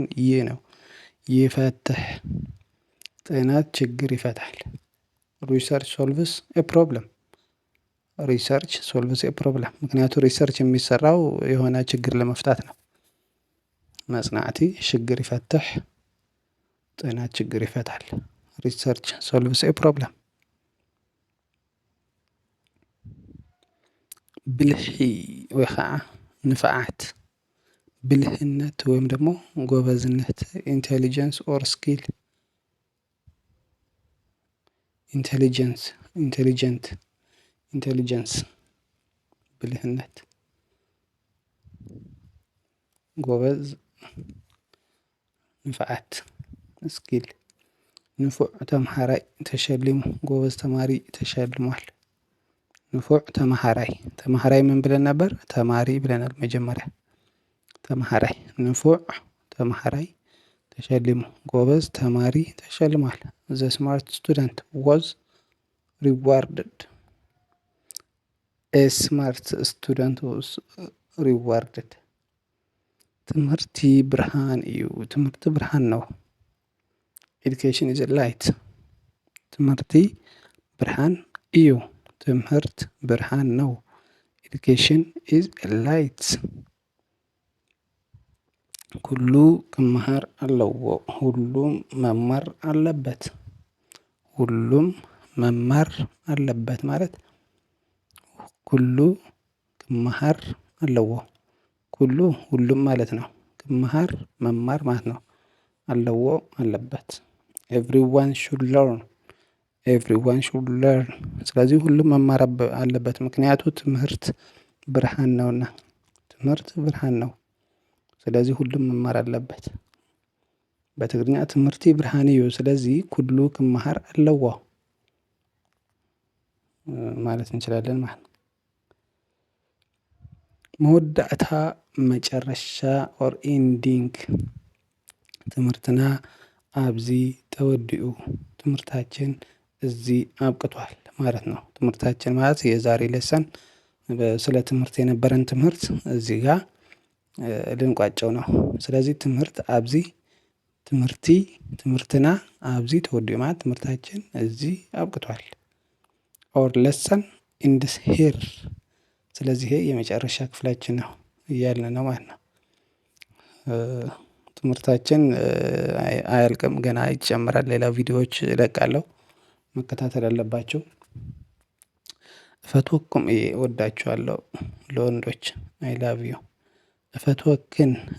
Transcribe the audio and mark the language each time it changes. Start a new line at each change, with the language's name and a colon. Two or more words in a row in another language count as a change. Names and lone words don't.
Amharic: ይ ነው። ይፈትሕ ጥናት ችግር ይፈታል።
English: research solves a problem። research solves a problem።
Amharic: ምክንያቱም ሪሰርች የሚሰራው የሆነ ችግር ለመፍታት ነው።
Tigrinya: መጽናዕቲ ችግር ይፈትሕ
Amharic: ጥናት ችግር ይፈታል።
English: research solves a problem።
Tigrinya: ብልሒ ወይ ከዓ ንፍዓት
Amharic: ብልህነት ወይም ደግሞ ጎበዝነት
English: intelligence or skill
Amharic: ኢንቴሊጀንስ ብልህነት ጎበዝ ንፍዓት ስኪል
Tigrinya: ንፉዕ ተምሃራይ ተሸሊሙ
Amharic: ጎበዝ ተማሪ ተሸልሟል።
Tigrinya: ንፉዕ ተምሃራይ
Amharic: ምን ብለን ነበር? ተማሪ ብለናል መጀመሪያ።
Tigrinya: ተምሃራይ ንፉዕ ተምሃራይ ተሸሊሙ
Amharic: ጎበዝ ተማሪ ተሸልሟል።
English: The smart student was rewarded። A smart student was rewarded።
Tigrinya: ትምህርቲ ብርሃን እዩ።
Amharic: ትምህርቲ ብርሃን ነው።
English: Education is light።
Tigrinya: ትምህርቲ ብርሃን እዩ።
Amharic: ትምህርት ብርሃን ነው።
English: Education is light።
Tigrinya: ኩሉ ክመሃር ኣለዎ።
Amharic: ሁሉም መማር አለበት። ሁሉም መማር አለበት ማለት
Tigrinya: ኩሉ ክመሃር ኣለዎ።
Amharic: ኩሉ ሁሉም ማለት ነው። ክመሃር መማር ማለት ነው። ኣለዎ አለበት።
English: everyone should
Amharic: ለርን። ስለዚህ ሁሉም መማር አለበት ምክንያቱ ትምህርት ብርሃን ነውና። ትምህርት ብርሃን ነው። ስለዚህ ሁሉም መማር አለበት። በትግርኛ
Tigrinya: ትምህርቲ ብርሃን እዩ
Amharic: ስለዚህ
Tigrinya: ኩሉ ክመሃር ኣለዎ
Amharic: ማለት እንችላለን ማለት ነው። መወዳእታ መጨረሻ
English: or ending።
Tigrinya: ትምህርትና ኣብዚ ተወዲኡ
Amharic: ትምህርታችን እዚህ አብቅቷል ማለት ነው። ትምህርታችን ማለት የዛሬ ሌሰን ስለ ትምህርት የነበረን ትምህርት እዚህ ጋር ልንቋጨው ነው። ስለዚህ ትምህርት ኣብዚ
Tigrinya: ትምህርትና ኣብዚ ተወዲኡ
Amharic: ማለት ትምህርታችን እዚህ አብቅቷል።
English: or lesson ends here።
Amharic: ስለዚህ ይሄ የመጨረሻ ክፍላችን ነው እያልን ነው ማለት ነው። ትምህርታችን አያልቅም፣ ገና ይጨምራል። ሌላ ቪዲዮዎች እለቃለሁ፣ መከታተል አለባችሁ። እፈትወኩም እወዳችኋለሁ። ለወንዶች
English: I love you።
Amharic: እፈትወክን